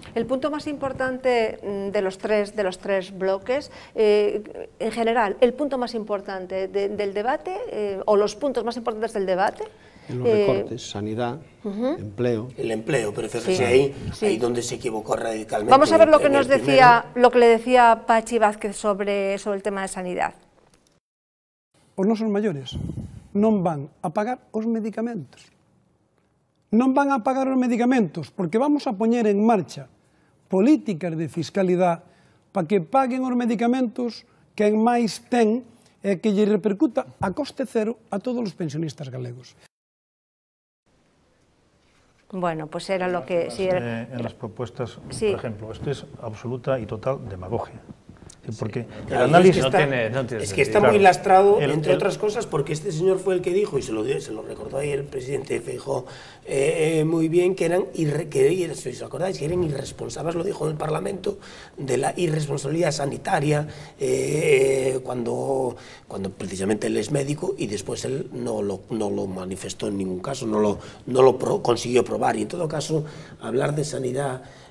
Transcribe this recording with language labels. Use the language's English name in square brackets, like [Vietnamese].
[Spanish] El punto más importante de los tres bloques, en general, el punto más importante del debate, o los puntos más importantes del debate. En los recortes, sanidad, empleo. El empleo, pero fíjese ahí donde se equivocó radicalmente. Vamos a ver lo que nos decía, lo que le decía Pachi Vázquez sobre el tema de sanidad. [Galician] Os nosos maiores non van a pagar os medicamentos. Non van a pagar os medicamentos porque vamos a poñer en marcha políticas de fiscalidade para que paguen os medicamentos quen máis ten e que lle repercuta a coste cero a todos os pensionistas galegos. [Spanish] Bueno, pues era lo que... Sí, en las propuestas, por ejemplo, esto es absoluta y total demagogia. Porque el análisis es que está muy lastrado, entre otras cosas, porque este señor fue el que dijo, y se lo recordó ahí el presidente Feijóo muy bien, que eran, si os acordáis, que eran irresponsables, lo dijo en el Parlamento, de la irresponsabilidad sanitaria, cuando precisamente él es médico y después él no lo manifestó en ningún caso, no lo consiguió probar. Y en todo caso, hablar de sanidad